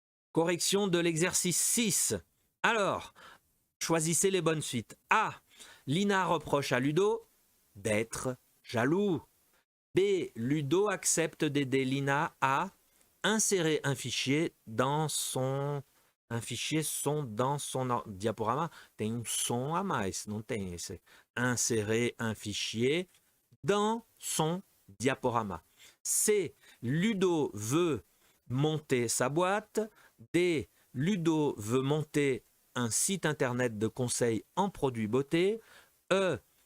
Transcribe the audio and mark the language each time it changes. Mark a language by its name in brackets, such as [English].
[French] Correction de l'exercice 6. Alors, choisissez les bonnes suites. A. Lina reproche à Ludo d'être jaloux. B. Ludo accepte d'aider Lina à insérer un fichier dans son... dans son diaporama. [Portuguese] Tem som a mais, não tem esse. [French] Insérer un fichier dans son diaporama. C. Ludo veut monter sa boîte. D. Ludo veut monter un site internet de conseils en produits beauté. E.